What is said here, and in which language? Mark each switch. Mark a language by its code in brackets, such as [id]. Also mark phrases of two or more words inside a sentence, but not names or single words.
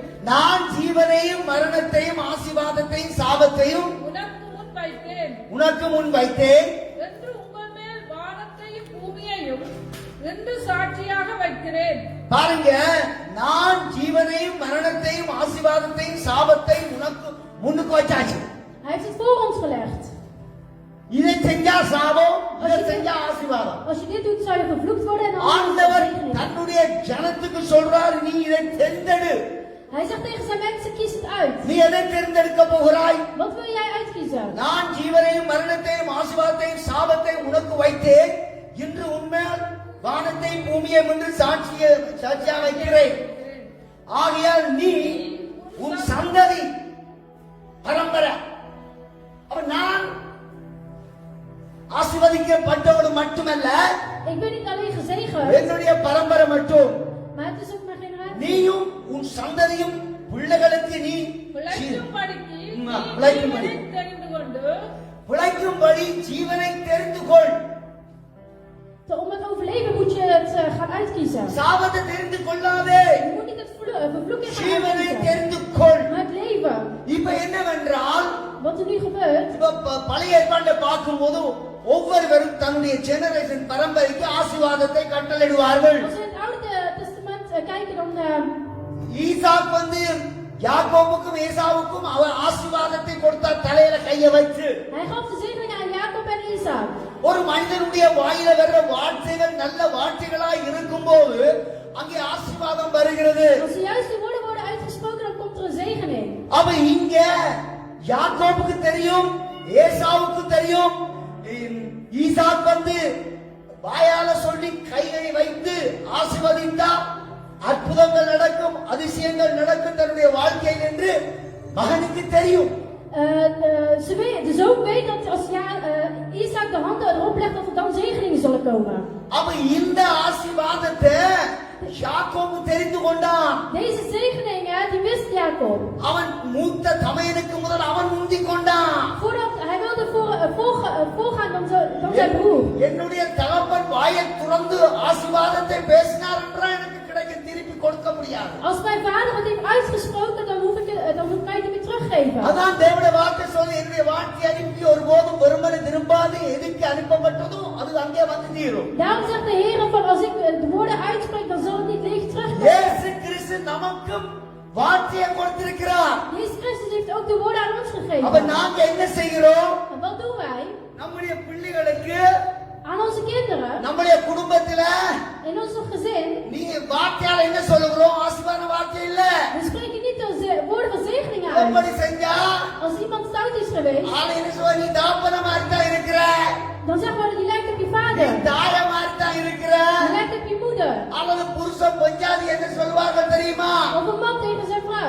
[ta] நான் ஜீவனையும் மரணத்தையும் ஆசீர்வாதத்தையும் சாபத்தையும் உனக்கு முன் வைத்தேன் என்று உங்கள் மேல் வானத்தையும் பூமியையும் என்று சாட்சியாக வைக்கிறேன். பாருங்க, நான் ஜீவனையும் மரணத்தையும் ஆசீர்வாதத்தையும் சாபத்தையும் உனக்கு முன்னுக்கு வச்சாச்சு. [nl] Hij heeft het voor ons gelegd. [ta] இதை செஞ்சா சாபம், இதை செஞ்சா ஆசீர்வாதம். [nl] Als je dit doet, zou je vervloekt worden en dan [ta] ஆண்டவர் [nl] zegening. [ta] தன்னுடைய ஜனத்துக்கு சொல்றார், நீ இதை தேர்ந்தெடு. [nl] Hij zegt tegen zijn mensen, kies het uit. [ta] நீ எதை தேர்ந்தெடுக்க போகிறாய்? [nl] Wat wil jij uitkiezen? [ta] நான் ஜீவனையும் மரணத்தையும் ஆசீர்வாதத்தையும் சாபத்தையும் உனக்கு வைத்தேன். இன்று உன்மேல் வானத்தை பூமியை என்று சாட்சியா வைக்கிறேன். ஆகையால் நீ உன் சந்ததி பரம்பரை. அப்ப நான் ஆசீர்வதிக்கப்பட்டவடு மட்டுமல்ல, [nl] Ik ben niet alleen gezegend, [ta] என்னுடைய பரம்பரை மட்டும், [nl] maar het is ook mijn generatie. [ta] நீயும் உன் சந்ததியும் பிள்ளைகளுக்கு நீ பிழைக்கும்படிக்கு பிழைக்கும்படி. ஜீவனை தெரிந்து கொண்டு பிழைக்கும்படி ஜீவனை தெரிந்து கொள். [nl] Om het overleven moet je het gaan uitkiezen. [ta] சாபத்தை தெரிந்து கொள்ளாதே, [nl] Je moet niet het vervloeking gaan [ta] ஜீவனை [nl] uitkiezen, [ta] தெரிந்து கொள். [nl] maar het leven. [ta] இப்ப என்னவென்றால், [nl] Wat er nu gebeurt, [ta] இப்ப பழைய ஏற்பாட்டை பார்க்கும்போது ஒவ்வொருவரும் தன்னுடைய ஜெனரேஷன் பரம்பரைக்கு ஆசீர்வாதத்தை கட்டளையிடுவார்கள். [nl] als we in het Oude Testament kijken, dan [ta] ஈசாக் யாக்கோபுக்கும் ஏசாவுக்கும் அவர் ஆசீர்வாதத்தை கொடுத்தார், தலையில கைய வச்சு. [nl] hij gaf de zegeningen aan Jacob en Isaac. [ta] ஒரு மனிதனுடைய வாயில வர்ற வார்த்தைகள் நல்ல வார்த்தைகளாய் இருக்கும்போது அங்கே ஆசீர்வாதம் வருகிறது. [nl] Als de juiste woorden worden uitgesproken, dan komt er een zegening. [ta] அப்ப இங்க யாக்கோபுக்கு தெரியும், ஏசாவுக்கு தெரியும், ஈசாக் வாயால சொல்லி கைகளை வைத்து ஆசீர்வதித்தா அற்புதங்கள் நடக்கும், அதிசயங்கள் நடக்கும் தன்னுடைய வாழ்க்கையில் என்று மகனுக்கு தெரியும். [nl] De zoon weet dat als Isaac de handen erop legt, dat er dan zegeningen zullen komen. [ta] அப்ப இந்த ஆசீர்வாதத்தை யாக்கோபு தெரிந்து கொண்டான். [nl] Deze zegeningen, die wist Jacob. [ta] அவன் மூத்த தமையனுக்கு முதல் அவன் முந்திக் கொண்டான். [nl] Hij wilde voorgaan dan zijn broer. [ta] என்னுடைய தகப்பன் வாயை துறந்து ஆசீர்வாதத்தை பேசினார் என்றால் எனக்கு கிடைக்கும், திருப்பி கொடுக்க முடியாது. [nl] Als mijn vader het heeft uitgesproken, dan hoef ik het niet meer teruggeven. [ta] அதான் தேவனுடைய வார்த்தை சொல்ல, என்னுடைய வார்த்தை அனுப்பி ஒருபோதும் வெறுமனே திரும்பாது, எதுக்கு அனுப்பப்பட்டதோ அது அங்கே வந்து தீரும். [nl] Daarom zegt de Heer van, als ik de woorden uitspreek, dan zal het niet leeg terugkomen. [ta] இயேசு கிறிஸ்து நமக்கும் வார்த்தையை கொடுத்திருக்கிறார். [nl] Jezus Christus heeft ook de woorden aan ons gegeven. [ta] அப்ப நாங்க என்ன செய்கிறோம்? [nl] En wat doen wij? [ta] நம்முடைய பிள்ளைகளுக்கு [nl] Aan onze kinderen, [ta] நம்முடைய குடும்பத்துல [nl] in ons gezin, [ta] நீங்க வார்த்தையால என்ன சொல்லுகிறோம்? ஆசீர்வாத வார்த்தை இல்ல. [nl] we spreken niet de woorden van zegening [ta] எப்படி [nl] uit. [ta] செஞ்சா [nl] Als iemand stout is geweest, [ta] ஆளு என்ன சொல்ல, நீ தாப்பன மாதிரி தான் இருக்கிற, [nl] dan zeggen we, die lijkt op je [ta] நீ [nl] vader. [ta] தாய மாதிரி தான் இருக்கிற. [nl] Die lijkt op je moeder. [ta] அல்லது புருஷன் பொஞ்சாதி என்று சொல்வார்கள் தெரியுமா? [nl] Of een man tegen zijn vrouw.